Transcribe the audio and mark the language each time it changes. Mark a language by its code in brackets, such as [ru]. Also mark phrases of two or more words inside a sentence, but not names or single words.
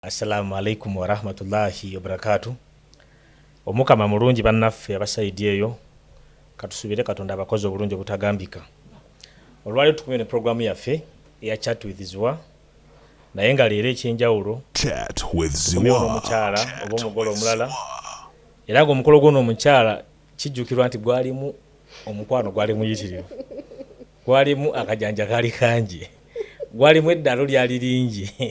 [ar] السلام عليكم ورحمة الله وبركاته. [lg] Omukama mulungi bannaffe abasaidi eyo katusubire katonda abakozi obulungi obutagambika. Olwali tukumye ne programu yaffe eya Chat with Zwa naye nga leero ekyenjawulo Chat with Zwa omukyala oba omugole omulala era nga omukolo guno omukyala kijjukirwa nti gwalimu omukwano gwali muyitirivu, gwalimu akajanja kali kangi, gwalimu eddalo lyali lingi.